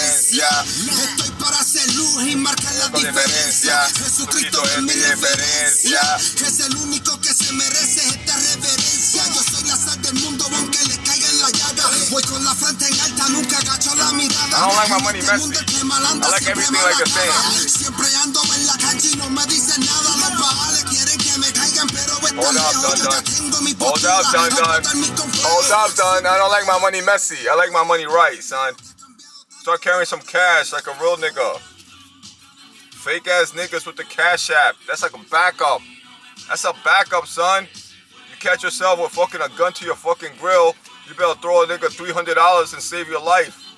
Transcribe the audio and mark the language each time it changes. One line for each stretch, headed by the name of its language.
Spanish: Estoy para hacer luz y marcar la diferencia. Jesucristo es mi referencia. Es el único que se merece esta reverencia. Yo soy la sal del mundo, aunque le caiga en la llaga. Voy con la frente en alta, nunca agacho la mirada.
English: I don't like my money messy. I like everything like the same.
Spanish: Siempre ando en la cancha y no me dicen nada. Los bagales quieren que me caigan, pero están lejos. Yo ya tengo mi postura.
English: Hold up, done. I don't like my money messy. I like my money right, son. Start carrying some cash like a real nigga. Fake ass niggas with the cash app. That's like a backup. That's a backup, son. You catch yourself with fucking a gun to your fucking grill, you better throw a nigga $300 and save your life.